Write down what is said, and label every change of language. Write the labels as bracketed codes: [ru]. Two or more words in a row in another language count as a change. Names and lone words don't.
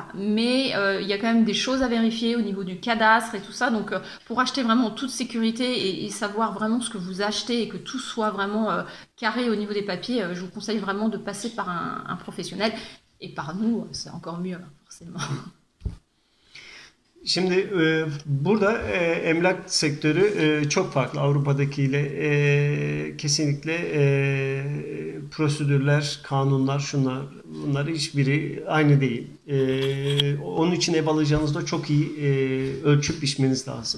[fr] Mais il y a quand même des choses à vérifier au niveau du cadastre et tout ça. Donc pour acheter vraiment en toute sécurité et savoir vraiment ce que vous achetez et que tout soit vraiment carré au niveau des papiers, je vous conseille vraiment de passer par un professionnel. Et par nous, c'est encore mieux, forcément. [tr] Şimdi burada emlak sektörü çok farklı Avrupa'dakiyle. Kesinlikle prosedürler, kanunlar, şunlar, bunlar hiçbiri aynı değil. Onun için ev alacağınızda çok iyi ölçüp biçmeniz lazım.